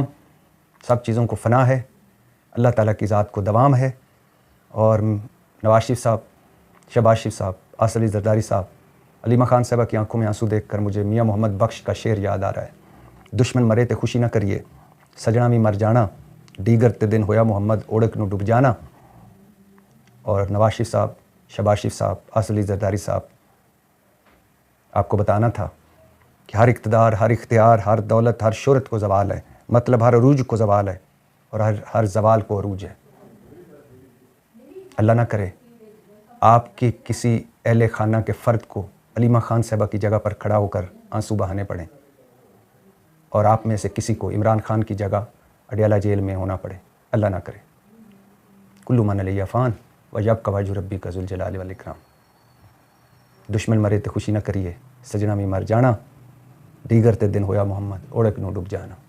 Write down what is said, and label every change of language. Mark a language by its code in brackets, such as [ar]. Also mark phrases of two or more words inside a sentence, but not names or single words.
[ur] سب چیزوں کو فنا ہے، اللہ تعالیٰ کی ذات کو دوام ہے. اور نواز شریف صاحب، شہباز شریف صاحب، آصف علی زرداری صاحب، علیمہ خان صاحبہ کی آنکھوں میں آنسو دیکھ کر مجھے میاں محمد بخش کا شعر یاد آ رہا ہے، [pa] دشمن مرے تے خوشی نہ کریے، سجنا بھی مر جانا، دیگر تے دن ہویا محمد اوڑک نوں ڈب جانا. [ur] اور نواز شریف صاحب، شہباز شریف صاحب، آصف علی زرداری صاحب، آپ کو بتانا تھا کہ ہر اقتدار، ہر اختیار، ہر دولت، ہر شہرت کو زوال ہے، مطلب ہر عروج کو زوال ہے اور ہر زوال کو عروج ہے. اللہ نہ کرے آپ کی کسی اہل خانہ کے فرد کو حلیمہ خان صاحبہ کی جگہ پر کھڑا ہو کر آنسو بہانے پڑیں اور آپ میں سے کسی کو عمران خان کی جگہ اڈیالہ جیل میں ہونا پڑے. اللہ نہ کرے. [ar] كل من عليها فان ويبقى وجه ربك ذو الجلال والإكرام. [pa] دشمن مرے تو خوشی نہ کریے، سجنا بھی مر جانا، دیگر تے دن ہویا محمد اوڑک نوں ڈب جانا.